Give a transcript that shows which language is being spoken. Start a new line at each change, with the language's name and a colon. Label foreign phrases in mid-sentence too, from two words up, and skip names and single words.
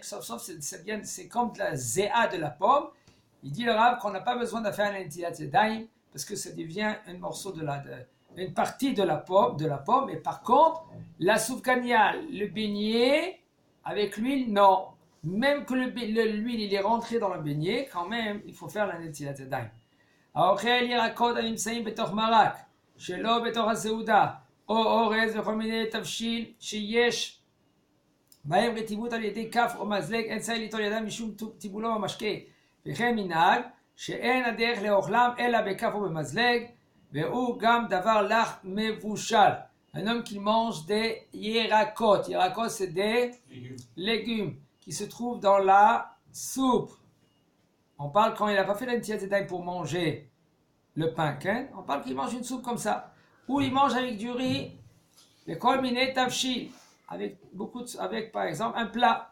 French: Sauf c'est comme de la zéa de la pomme. Il dit le Rav qu'on n'a pas besoin de faire l'
Hebrew: נטילת ידיים
French: parce que ça devient un morceau une partie de la pomme, et par contre, la soufgania, le beignet, avec l'huile, non. Même que l'huile, il est rentré dans le beignet, quand même, il faut faire la
Hebrew: נטילת ידיים. האוכל ירקות הנמצאים בתוך מרק, שלא בתוך הסעודה, או אורז וכל מיני תבשיל שיש בהם רטיבות על ידי כף או מזלג, אין צריך ליטול ידם משום טיבולו במשקה. וכן מנהג, שאין הדרך לאוכלם אלא בכף או במזלג, והוא גם דבר לך מבושל.
French: Un homme qui mange des yerakot. Yerakot, c'est des légumes qui se trouvent dans la soupe. On parle quand il n'a pas fait l'entièreté yadayim pour manger le pain, hein? On parle qu'il mange une soupe comme ça. Ou il mange avec du riz, les
Hebrew: כל מיני תבשיל,
French: avec par exemple un plat.